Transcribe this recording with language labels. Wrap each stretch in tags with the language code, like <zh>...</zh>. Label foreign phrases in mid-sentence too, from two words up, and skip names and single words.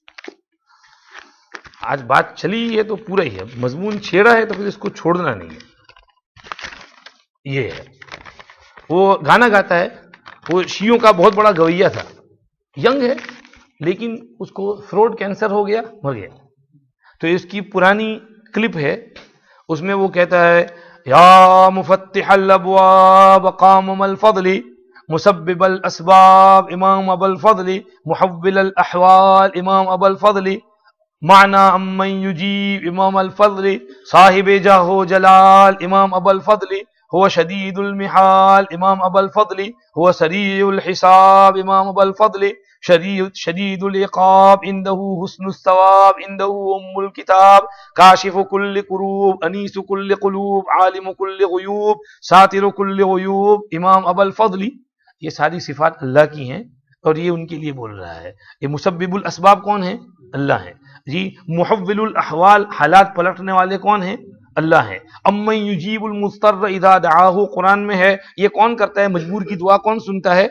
<hi>आज बात चली है तो पूरा ही है, मजमून छेड़ा है तो फिर इसको छोड़ना नहीं है। ये है, वो गाना गाता है, वो शियों का बहुत बड़ा गवैया था, यंग है लेकिन उसको थ्रोट कैंसर हो गया, मर गया। तो इसकी पुरानी क्लिप है, उसमें वो कहता है</hi> <ar>يا مفتح الأبواب كامل الفضل مسبب الأسباب إمام أبو الفضل محول الأحوال إمام أبو الفضل من ذا أمن يجيب إمام الفضل صاحب جاه وجلال إمام أبو الفضل هو شديد المحال إمام أبو الفضل هو سريع الحساب إمام أبو الفضل شديد العقاب عنده حسن الثواب عنده أم الكتاب كاشف كل كروب أنيس كل قلوب عالم كل غيوب ساتر كل عيوب إمام أبو الفضل.</ar> <hi>ये सारी सिफात अल्लाह की हैं और ये उनके लिए बोल रहा है। ये</hi> <ar>مسبب الأسباب</ar> <hi>कौन है? अल्लाह है जी।</hi> <ar>محول الأحوال,</ar> <hi>हालात पलटने वाले कौन है? अल्लाह है।</hi> <ar>أمن يجيب المضطر إذا دعاه,</ar> <hi>कुरान में है, ये कौन करता है मजबूर की दुआ, कौन सुनता है?</hi>